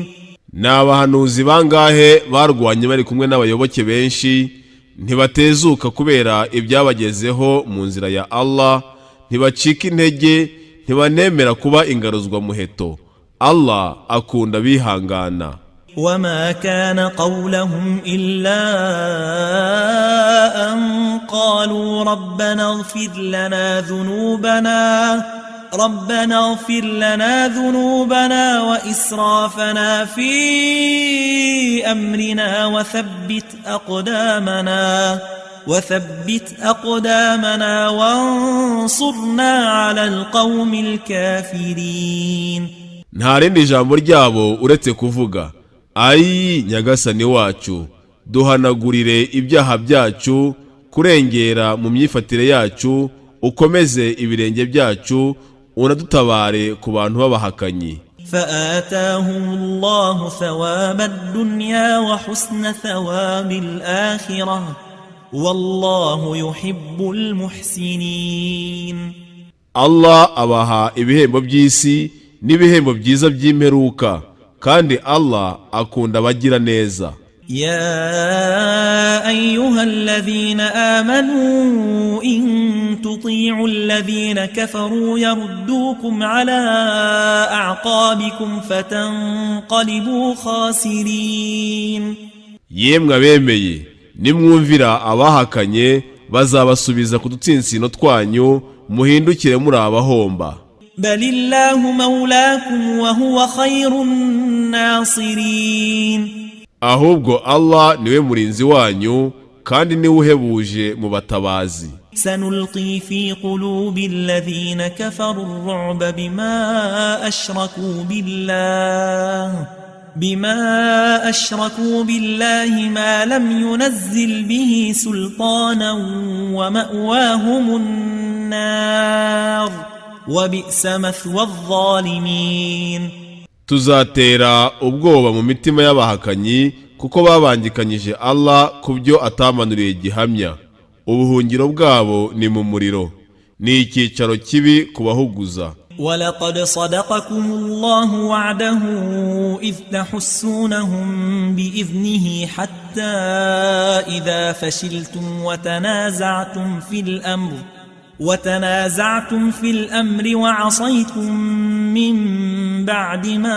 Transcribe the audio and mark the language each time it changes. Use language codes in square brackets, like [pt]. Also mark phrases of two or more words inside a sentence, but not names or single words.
[rw] Ni abahanuzi bangahe barwanye bari kumwe n'abayoboke benshi, ntibatezuka kubera ibyabagezeho mu nzira ya Allah, ntibacika intege, ntibanemera kuba ingaruzwa muheto. Allah akunda bihangana. [ar] وما كان قولهم إلا أن قالوا ربنا اغفر لنا ذنوبنا وإسرافنا في أمرنا وثبت أقدامنا وانصرنا على القوم الكافرين. [rw] Nta rindi jambo ryabo uretse kuvuga, ayi Nyagasani wacu, duhanagurire ibyaha byacu, kurengera mu myifatire yacu, ukomeze ibirenge byacu, unadutabare ku bantu b'abahakanyi. [ar] فآتاهم الله ثواب الدنيا وحسن ثواب الآخرة والله يحب المحسنين. [rw] Allah abaha ibihembo by'isi n'ibihembo byiza by'imperuka, kandi Allah akunda abagira neza. [ar] يا أيها الذين آمنوا إن تطيعوا الذين كفروا يردوكم على أعقابكم فتنقلبوا خاسرين. [rw] Yemwe abemeye, nimwumvira abahakanye bazabasubiza ku dutsinsino twanyu, muhindukire muri abahomba. [ar] بل الله مولاكم وهو خير الناصرين. [rw] Ahubwo Allah niwe murinzi wanyu kandi niwe uhebuje mu batabazi. [ar] سنلقي في قلوب الذين كفروا الرعب بما أشركوا بالله ما لم ينزل به سلطانا ومأواهم النار وبئس مثوى الظالمين. [rw] Tuzatera ubwoba mu mitima y'abahakanyi kuko babangikanyije Allah kubyo atamanuriye gihamya. Ubuhungiro bwabo ni mu muriro, ni icyicaro kibi kubahuguza. [ar] ولقد صدقكم الله وعده إذ تحسونهم بإذنه حتى إذا فشلتم وتنازعتم في الأمر وعصيتم من بعد ما